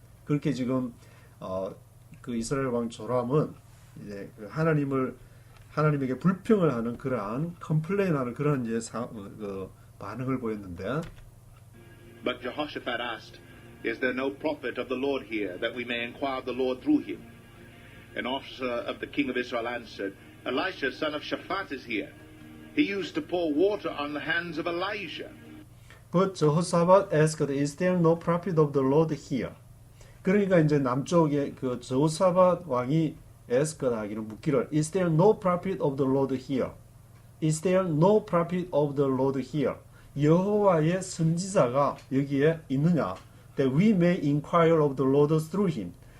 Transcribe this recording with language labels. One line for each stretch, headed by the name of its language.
Korean: 그렇게 지금 그 이스라엘 왕 조람은 이제 그 하나님에게 불평을 하는 그러한 컴플레인하는 그런 이제 반응을 보였는데.
English: But Jehoshaphat asked, Is there no prophet of the Lord here, that we may inquire of the Lord through him? An officer of the king of Israel answered, Elisha, son of Shaphat, is here. He used to pour water on the hands of Elijah. But Jehoshaphat asked, Is there no prophet of the Lord here?
Korean: 그러니까 이제 남쪽에 그 저호사밧 왕이 에스크하기는 묻기를
English: Is there no prophet of the Lord here? Is there no prophet of the Lord here?
Korean: 여호와의 선지자가 여기에 있느냐?
English: That we may inquire of the Lord through him.